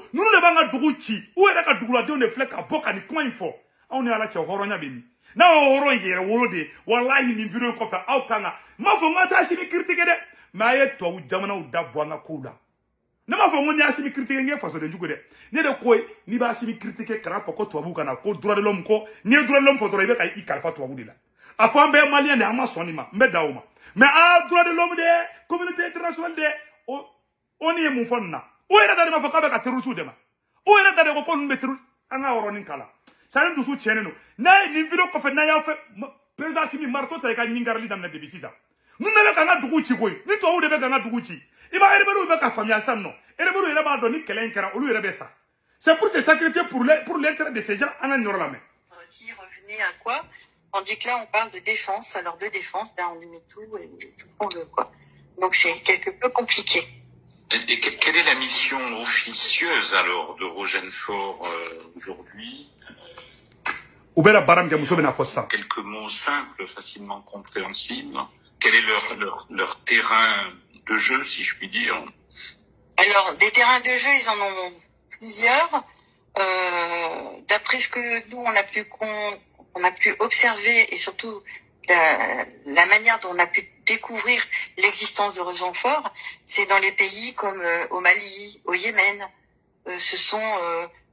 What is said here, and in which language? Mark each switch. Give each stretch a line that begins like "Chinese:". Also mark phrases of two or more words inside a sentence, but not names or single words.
Bambara: ninnu de b'an ka dugu ci u yɛrɛ ka duguladenw de filɛ ka bɔ ka nin kuma in fɔ aw ni ala cɛ hɔrɔnya bɛ min n'a y'o hɔrɔn yɛrɛ wolo de ye walahi nin video in kɔfɛ aw kan ka n m'a fɔ n ka taa Assimi critiquer dɛ mais a ye tubabu jamanaw da bɔ an ka kow la ne m'a fɔ n ko ni Assimi critiquer n ye fasoden jugu dɛ ne de ko n'i b'a Assimi critiquer kana fɔ ko tubabu kana ko
French: droit de l'homme
Bambara: ko n'i ye
French: droit de l'homme
Bambara: fɔ dɔrɔn i bɛ ka i kalifa tubabu de la a fɔ an bɛɛ maliyɛn de an ma sɔn nin ma n bɛ da o ma
French: mais droit de l'homme
Bambara: de
French: communauté internationale
Bambara: de o ni ye mun fɔ nin na o yɛrɛ da de b'a fɔ k'a bɛ ka terroristes dɛmɛ o yɛrɛ da de ko ninnu bɛ terroriste an ka yɔrɔnin kala sani dusu tiɲɛnen don n'a ye nin video kɔfɛ n'a y'a fɛ président Assimi marteau ta i ka ɲingarili daminɛ depuis sisan ninnu de bɛ k'an ka dugu ci koyi ni tubabu de bɛ k'an ka dugu ci i b'a rebelles bɛ ka faamuya sisan nɔ rebelles yɛrɛ b'a dɔn ni kɛlɛ in kɛra olu yɛrɛ bɛ sa
French: c'est pour se sacrifier pour l'intérêt de ces gens
Bambara: an ka nin yɔrɔ lamɛn.
French: Qui revenait à quoi? Tandis que là, on parle de défense. Alors, de défense, ben, on y met tout et on veut, quoi. Donc, c'est quelque peu compliqué. Et quelle est la mission officieuse alors de Rogenfort aujourd'hui?
Bambara: U bɛ na baara min kɛ muso bɛ na fɔ sisan.
French: Quelques mots simples, facilement compréhensibles. Quel est leur terrain de jeu, si je puis dire? Alors, des terrains de jeu, ils en ont plusieurs. D'après ce que nous, on a pu observer et surtout la manière dont on a pu découvrir l'existence de Rogenfort, c'est dans les pays comme au Mali, au Yémen.